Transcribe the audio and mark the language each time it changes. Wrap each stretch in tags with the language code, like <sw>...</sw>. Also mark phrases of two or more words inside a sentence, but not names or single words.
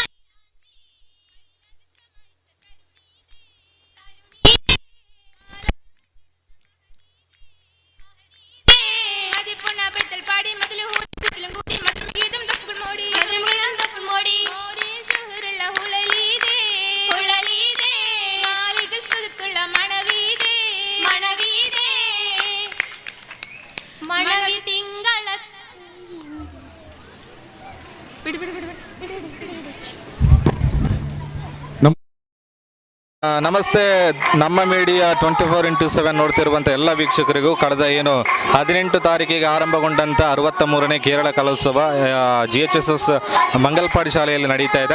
<ml>പാടി മതിലും കൂടി മധുരം ഗീതം തപ്പുകൾ മോടി തപ്പുകൾ മോടി ഷഹറുള്ള ഹുളലീദേ ഹുളലീദേ മാലികൾ സുതുത്തുള്ള മണവീദേ മണവീദേ മണവി തിങ്കള പിടി പിടി പിടി</ml> <kn>ನಮಸ್ತೆ. ನಮ್ಮ ಮೀಡಿಯಾ 24x7 ನೋಡ್ತಿರುವಂಥ ಎಲ್ಲ ವೀಕ್ಷಕರಿಗೂ ಕಳೆದ 18 ತಾರೀಕಿಗೆ ಆರಂಭಗೊಂಡಂಥ 63ನೇ ಕೇರಳ ಕಲೋತ್ಸವ GHSS ಮಂಗಲ್ಪಾಡಿ ಶಾಲೆಯಲ್ಲಿ ನಡೀತಾ ಇದೆ.</kn>